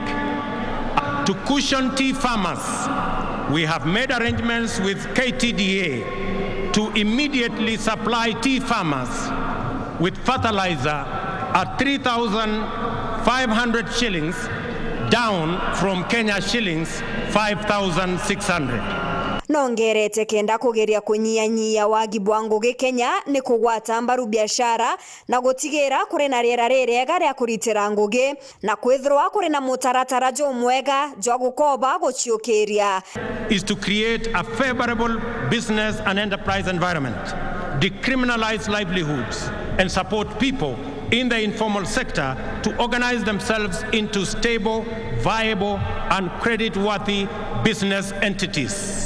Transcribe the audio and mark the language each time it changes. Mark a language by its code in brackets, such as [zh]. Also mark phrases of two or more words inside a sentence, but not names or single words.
[en] To cushion tea farmers, we have made arrangements with KTDA to immediately supply tea farmers with fertilizer at 3,500 shillings, down from Kenya shillings 5,600. [mer] Nongerete kenda kugeria kunyianyia wagi bwa ngugi Kenya ni kugwata mbaru biashara na gutigira kuri na riera ririega ria kuritira ngugi na kwithirwa kuri na mutaratara jomwega jwa gukoba guciukiria [en] is to create a favorable business and enterprise environment, decriminalize livelihoods, and support people in the informal sector to organize themselves into stable, viable, and credit-worthy business entities.